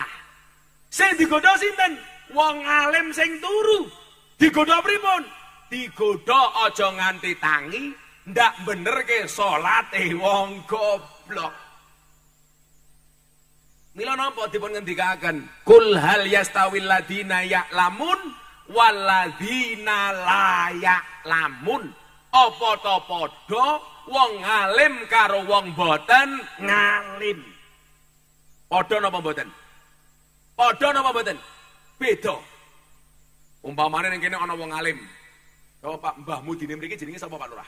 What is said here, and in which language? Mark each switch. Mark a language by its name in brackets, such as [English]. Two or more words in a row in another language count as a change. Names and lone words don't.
[Javanese] Sing digodha sinten? Wong alim sing turu. Digodha pripun? Digodha aja nganti tangi, ndak benerke salate wong goblok. Mila napa dipun ngendikaken? [Arabic] قل هل يستوي الذين يعلمون والذين لا يعلمون. [Javanese] Apa ta padha wong alim karo wong boten ngalim? Padha napa mboten? Padha napa mboten? Beda. Umpamane ning kene ana wong alim. Oh Pak Mbah Mudin mriki jenenge sapa Pak Lurah?